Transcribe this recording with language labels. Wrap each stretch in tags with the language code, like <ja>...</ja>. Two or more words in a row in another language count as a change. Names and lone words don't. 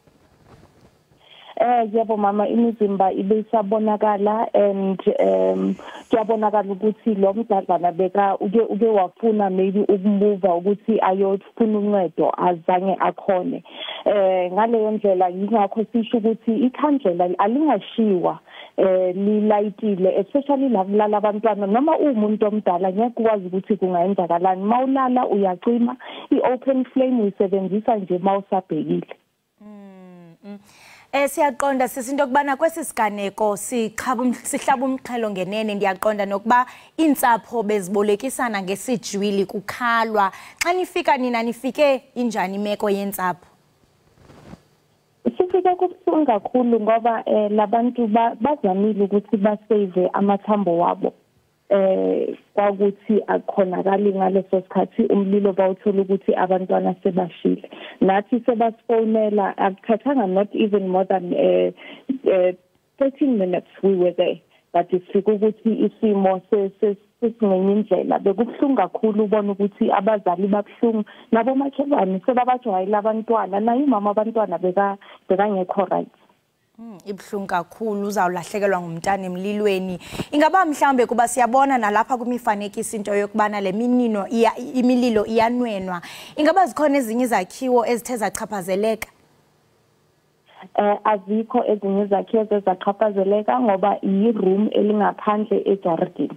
<zu>Yebo mama, imizimba ibisabonakala and kuyabonakala ukuthi lo mdadlana beka uke wafuna maybe ukumuva ukuthi ayofuna uncedo azange akhone. Ngaleyo ndlela yingakho sisho ukuthi ikhandlela alingashiwa lilayitile especially lakulala abantwana noma umuntu omdala ngeke ukwazi ukuthi kungayenzakalani. Mawulala uyacima, i-open flame uyisebenzisa nje mawusabhekile.</zu> <xh>Siyaqonda sisinto kubana kwesi siganeko sihlaba umxhelo ngenene. Ndiyaqonda nokuba intsapho bezibolekisana ngesijwili kukhalwa. Xa nifika nina nifike injani imeko yentsapho?</xh> <zu>Sifike kubuhlungu kakhulu ngoba labantu bazamile ukuthi basave amathambo wabo. Kwakuthi akhonakali ngaleso sikhathi umlilo bawuthola ukuthi abantwana sebashile. Nathi sebasifonela akuthathanga</zu> <en>not even more than 13 minutes we were there.</en> <zu>But sifike ukuthi isimo sesingenye indlela. Bekubuhlungu kakhulu ubona ukuthi abazali babuhlungu nabo makhelwane sebabajwayela abantwana nayo umama abantwana bekangekho right.</zu> <xh>Ibhlungu kakhulu uzawulahlekelwa ngumntana emlilweni. Ingaba mhlawumbe kuba siyabona nalapha kumifanekiso into yokubana le imililo iyanwenwa. Ingaba zikhona ezinye izakhiwo ezithe zachaphazeleka?</xh> <zu>Azikho ezinye izakhiwo ezachaphazeleka ngoba i-room elingaphandle egarden.</zu>